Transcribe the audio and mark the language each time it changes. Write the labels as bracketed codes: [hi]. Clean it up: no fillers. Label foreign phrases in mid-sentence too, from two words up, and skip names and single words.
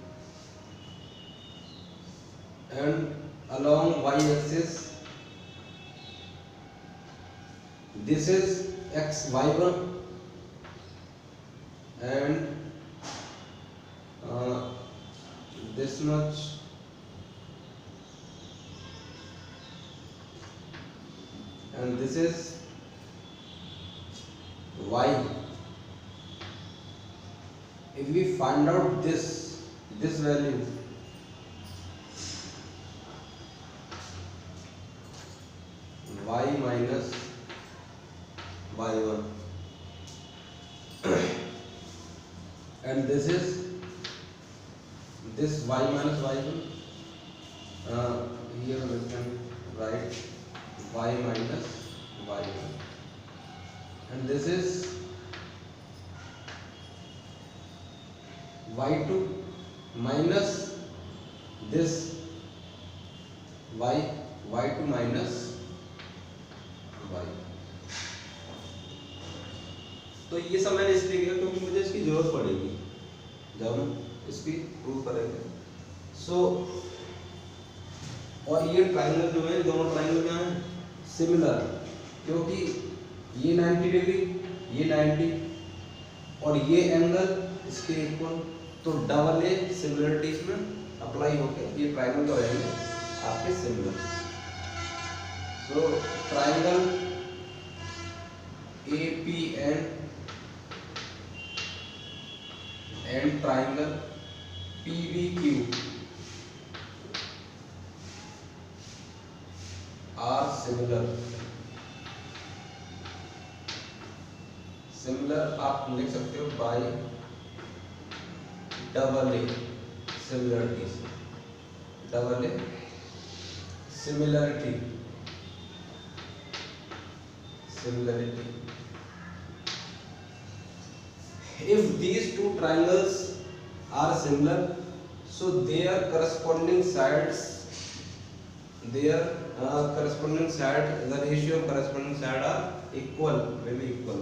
[en] And along y-axis, this is xy1, and this much, and this is y. If we find out this value, y minus y1, and this is this y minus y1, here we can write y minus y1, and this is y2 minus this y2 minus y. [hi] तो ये सब मैंने इसलिए किया क्योंकि मुझे इसकी जरूरत पड़ेगी जब हम इसकी प्रूफ करेंगे। सो और ये ट्रायंगल जो है, दोनों ट्रायंगल क्या है, सिमिलर, क्योंकि ये 90 डिग्री, ये 90 और ये एंगल इसके इक्वल, तो [en] double A similarity [hi] इसमें अप्लाई होकर ये ट्रायंगल तो रहेंगे आपके सिमिलर। [en] so triangle APN and triangle PBQ are similar। similar [hi] आप लिख सकते हो [en] by double A similarity, double A similarity, similarity. If these two triangles are similar, so their corresponding sides, the ratio of corresponding side are equal, will be equal.